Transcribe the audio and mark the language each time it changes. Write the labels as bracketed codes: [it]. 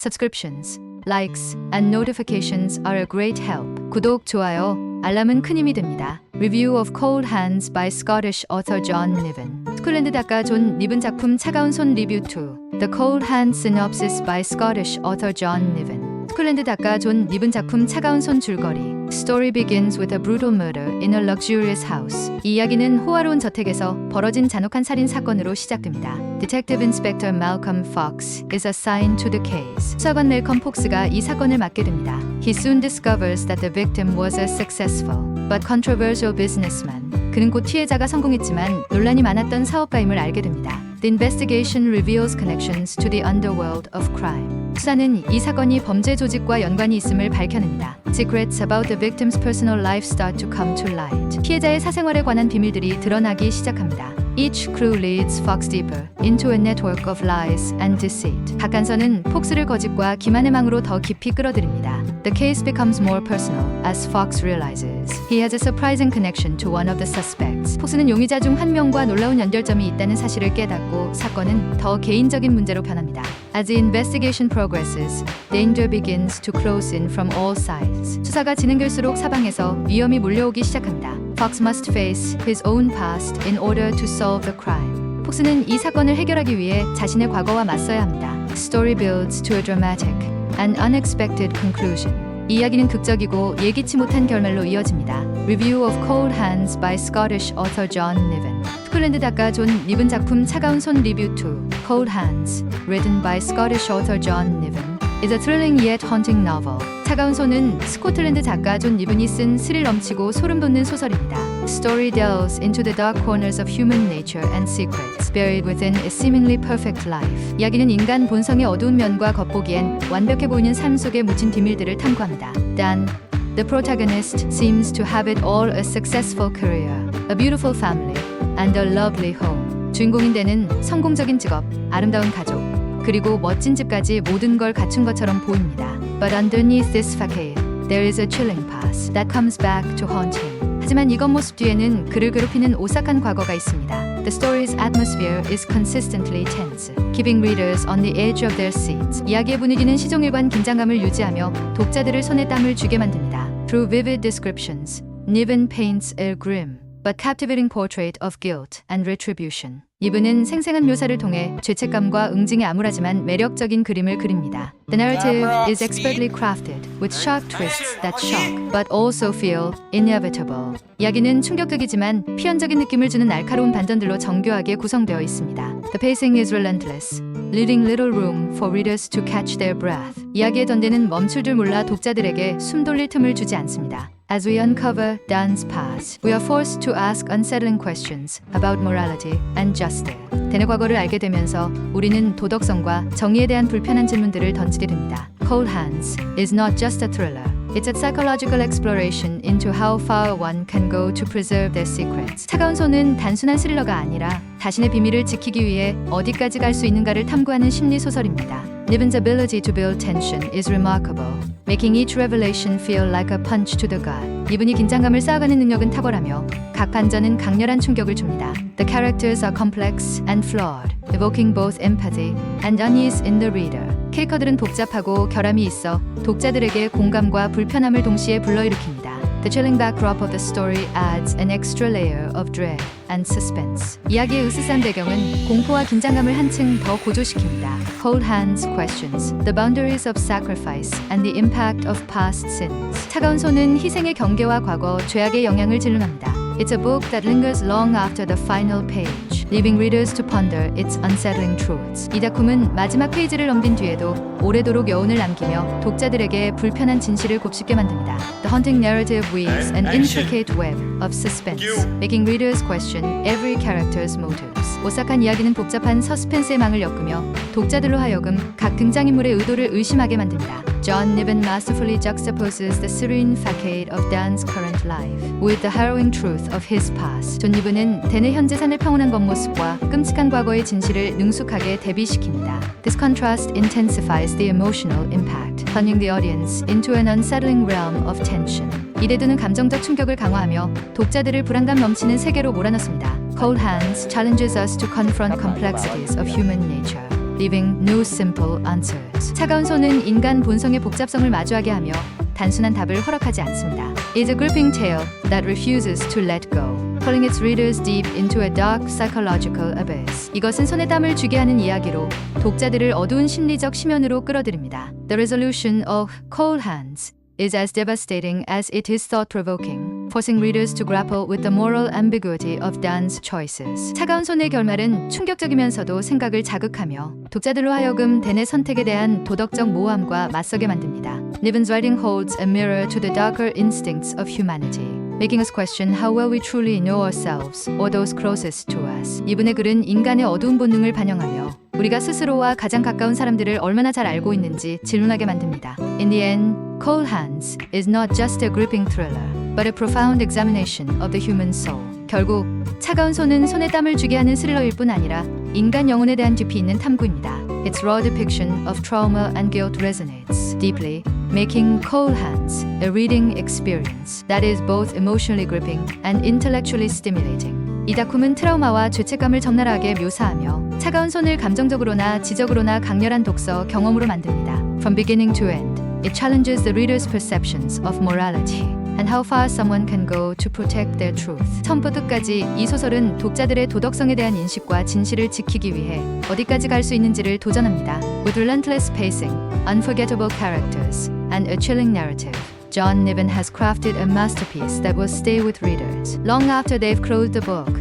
[en] Subscriptions, likes, and notifications are a great help. [ko] 구독, 좋아요, 알람은 큰 힘이 됩니다. [en] Review of Cold Hands by Scottish author John Niven. [ko] 스콜랜드 작가 존 니븐 작품 차가운 손 리뷰 2. [en] The Cold Hands synopsis by Scottish author John Niven. [ko] 스콜랜드 작가 존 니븐 작품 차가운 손 줄거리. [en] Story begins with a brutal murder in a luxurious house. [ko] 이 이야기는 호화로운 저택에서 벌어진 잔혹한 살인 사건으로 시작됩니다. [en] Detective Inspector Malcolm Fox is assigned to the case. [ko] 수사관 멜컴 폭스가 이 사건을 맡게 됩니다. [en] He soon discovers that the victim was a successful but controversial businessman. [ko] 그는 곧 피해자가 성공했지만 논란이 많았던 사업가임을 알게 됩니다. [en] The investigation reveals connections to the underworld of crime. [ko] 수사는 이 사건이 범죄 조직과 연관이 있음을 밝혀냅니다. [en] Secrets about the victim's personal life start to come to light. [ko] 피해자의 사생활에 관한 비밀들이 드러나기 시작합니다. [en] Each clue leads Fox deeper into a network of lies and deceit. [ko] 각 간선은 폭스를 거짓과 기만의 망으로 더 깊이 끌어들입니다. [en] The case becomes more personal as Fox realizes he has a surprising connection to one of the suspects. [ko] 폭스는 용의자 중 한 명과 놀라운 연결점이 있다는 사실을 깨닫고 사건은 더 개인적인 문제로 변합니다. [en] As the investigation progresses, danger begins to close in from all sides. [ko] 수사가 진행될수록 사방에서 위험이 몰려오기 시작합니다. [en] Fox must face his own past in order to solve the crime. [ko] 폭스는 이 사건을 해결하기 위해 자신의 과거와 맞서야 합니다. [en] Story builds to a dramatic and unexpected conclusion. [ko] 이 이야기는 극적이고 예기치 못한 결말로 이어집니다. [en] Review of Cold Hands by Scottish author John Niven. [ko] 스콜랜드 작가 존 니븐 작품 차가운 손 리뷰 2. [en] Cold Hands, written by Scottish author John Niven, is a thrilling yet haunting novel. [ko] 차가운 손은 스코틀랜드 작가 존 니븐이 쓴 스릴 넘치고 소름 돋는 소설입니다. [en] The story delves into the dark corners of human nature and secrets buried within a seemingly perfect life. [ko] 이야기는 인간 본성의 어두운 면과 겉보기엔 완벽해 보이는 삶 속에 묻힌 비밀들을 탐구합니다. [en] Dan, the protagonist, seems to have it all: a successful career, a beautiful family, and a lovely home. [ko] 주인공인 데는 성공적인 직업, 아름다운 가족, 그리고 멋진 집까지 모든 걸 갖춘 것처럼 보입니다. [en] But underneath this facade, there is a chilling past that comes back to haunt him. [ko] 하지만 이 겉모습 뒤에는 그를 괴롭히는 오싹한 과거가 있습니다. [en] The story's atmosphere is consistently tense, keeping readers on the edge of their seats. [ko] 이야기의 분위기는 시종일관 긴장감을 유지하며 독자들을 손에 땀을 쥐게 만듭니다. [en] Through vivid descriptions, Niven paints a grim but captivating portrait of guilt and retribution. [ko] 이분은 생생한 묘사를 통해 죄책감과 응징에 암울하지만 매력적인 그림을 그립니다. [en] The narrative is expertly crafted with sharp twists that shock but also feel inevitable. [ko] 이야기는 충격적이지만 필연적인 느낌을 주는 날카로운 반전들로 정교하게 구성되어 있습니다. [en] The pacing is relentless, leaving little room for readers to catch their breath. [ko] 이야기의 전개는 멈출 줄 몰라 독자들에게 숨 돌릴 틈을 주지 않습니다. [en] As we uncover Dan's past, we are forced to ask unsettling questions about morality and justice. [ko] 댄의 과거를 알게 되면서 우리는 도덕성과 정의에 대한 불편한 질문들을 던지게 됩니다. [en] Cold Hands is not just a thriller. It's a psychological exploration into how far one can go to preserve their secrets. [ko] 차가운 손은 단순한 스릴러가 아니라 자신의 비밀을 지키기 위해 어디까지 갈 수 있는가를 탐구하는 심리 소설입니다. [en] Niven's ability to build tension is remarkable, making each revelation feel like a punch to the gut. [ko] 이분이 긴장감을 쌓아가는 능력은 탁월하며 각 반전은 강렬한 충격을 줍니다. [en] The characters are complex and flawed, evoking both empathy and unease in the reader. [ko] 캐릭터들은 복잡하고 결함이 있어 독자들에게 공감과 불편함을 동시에 불러일으킵니다. [en] The chilling backdrop of the story adds an extra layer of dread and suspense. [ko] 이야기의 으스스한 배경은 공포와 긴장감을 한층 더 고조시킵니다. [en] Cold Hands questions the boundaries of sacrifice and the impact of past sins. [ko] 차가운 손은 희생의 경계와 과거, 죄악의 영향을 질문합니다. [en] It's a book that lingers long after the final page, leaving readers to ponder its unsettling truths. [ko] 이 작품은 마지막 페이지를 넘긴 뒤에도 오래도록 여운을 남기며 독자들에게 불편한 진실을 곱씹게 만듭니다. [en] The haunting narrative weaves an intricate web of suspense, making readers question every character's motives. [ko] 오싹한 이야기는 복잡한 서스펜스의 망을 엮으며 독자들로 하여금 각 등장인물의 의도를 의심하게 만듭니다. [en] John Niven masterfully juxtaposes the serene facade of Dan's current life with the harrowing truth of his past. [ko] 존 니븐은 댄의 현재 삶의 평온한 겉모습과 끔찍한 과거의 진실을 능숙하게 대비시킵니다. [en] This contrast intensifies the emotional impact, plunging the audience into an unsettling realm of tension. [ko] 이 대두는 감정적 충격을 강화하며 독자들을 불안감 넘치는 세계로 몰아넣습니다. [en] Cold Hands challenges us to confront complexities of human nature. leaving no simple answers. [ko] 차가운 손은 인간 본성의 복잡성을 마주하게 하며 단순한 답을 허락하지 않습니다. [en] It's a gripping tale that refuses to let go, pulling its readers deep into a dark psychological abyss. [ko] 이것은 손에 땀을 쥐게 하는 이야기로 독자들을 어두운 심리적 심연으로 끌어들입니다. [en] The resolution of Cold Hands is as devastating as it is thought-provoking, forcing readers to grapple with the moral ambiguity of Dan's choices. [ko] 차가운 손의 결말은 충격적이면서도 생각을 자극하며 독자들로 하여금 댄의 선택에 대한 도덕적 모호함과 맞서게 만듭니다. [en] Niven's writing holds a mirror to the darker instincts of humanity, making us question how well we truly know ourselves or those closest to us. [ko] 이분의 글은 인간의 어두운 본능을 반영하며 우리가 스스로와 가장 가까운 사람들을 얼마나 잘 알고 있는지 질문하게 만듭니다. [en] In the end, Cold Hands is not just a gripping thriller, but a profound examination of the human soul. [ko] 결국 차가운 손은 손에 땀을 쥐게 하는 스릴러일 뿐 아니라 인간 영혼에 대한 깊이 있는 탐구입니다. [en] Its raw depiction of trauma and guilt resonates deeply, making Cold Hands a reading experience that is both emotionally gripping and intellectually stimulating. [ko] 이 작품은 트라우마와 죄책감을 적나라하게 묘사하며 차가운 손을 감정적으로나 지적으로나 강렬한 독서 경험으로 만듭니다. [en] From beginning to end, it challenges the reader's perceptions of morality and how far someone can go to protect their truth. [ko] 처음부터 끝까지 이 소설은 독자들의 도덕성에 대한 인식과 진실을 지키기 위해 어디까지 갈 수 있는지를 도전합니다. [en] With relentless pacing, unforgettable characters, and a chilling narrative, John Niven has crafted a masterpiece that will stay with readers long after they've closed the book.